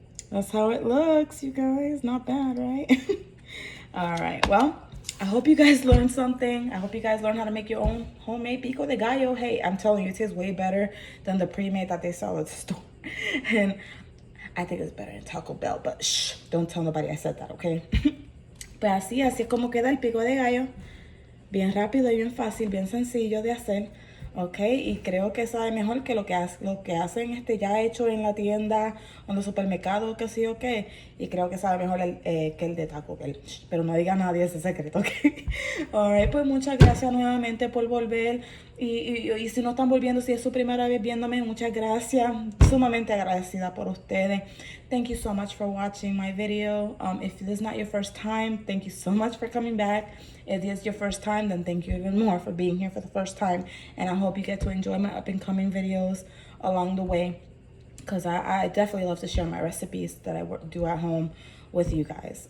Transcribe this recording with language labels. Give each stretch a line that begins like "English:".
English: That's how it looks, you guys. Not bad, right? All right, well, I hope you guys learned something. I hope you guys learned how to make your own homemade pico de gallo. Hey, I'm telling you, it tastes way better than the pre-made that they sell at the store. And I think it's better than Taco Bell, but shh, don't tell nobody I said that, okay?
Spanish: Pues así es como queda el pico de gallo. Bien rápido y bien fácil, bien sencillo de hacer. Ok, y creo que sabe mejor que lo que hacen ya hecho en la tienda o en los supermercados, que sí o qué. Y creo que sabe mejor que el de Taco Bell. Pero no diga a nadie ese secreto, ok. Alright, pues muchas gracias nuevamente por volver. Y si no están volviendo, si es su primera vez viéndome, muchas gracias. Sumamente agradecida por ustedes.
English: Thank you so much for watching my video. If this is not your first time, thank you so much for coming back. If this is your first time, then thank you even more for being here for the first time. And I hope you get to enjoy my up and coming videos along the way, because I definitely love to share my recipes that I do at home with you guys.